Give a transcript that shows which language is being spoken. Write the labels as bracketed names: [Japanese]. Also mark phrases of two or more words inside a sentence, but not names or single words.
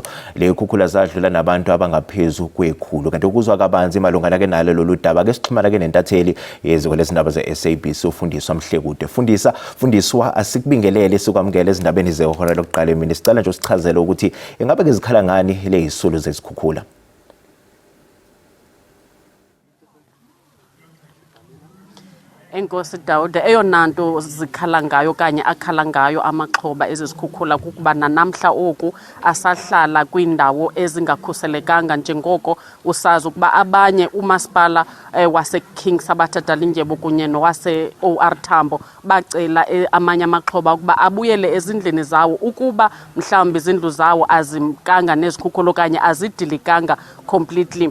[Zulu] Le khukhula zadlula nabantu abangaphezu kwekhulu kanti ukuzwa kabanzi malungana nalo lolu daba ke sixhumana ke nentatheli yeziko lezindaba ze-SABC uFundiswa Mhlekude. Fundiswa asikubingelele sikwamukele ezindabeni zehora lokuqala emini. Sicela nje usichazele ukuthi ingabe ke zikhala ngani le izisulu zezikhukhula. [Xhosa] Enkosi Dawude, eyona nto zikhala ngayo kanye akhala ngayo amaxhoba ezizikhukhula kukuba namhla oku asahlala kwindawo ezingakhuselekanga njengoko usazi ukuba abanye umasipala wase-King Sabatha Dalindyebo kunye nowase-OR Tambo bacela amanye amaxhoba ukuba abuyele ezindlini zawo ukuba mhlawumbi izindlu zawo azimkanga nezikhukhula okanye azidilikanga completely.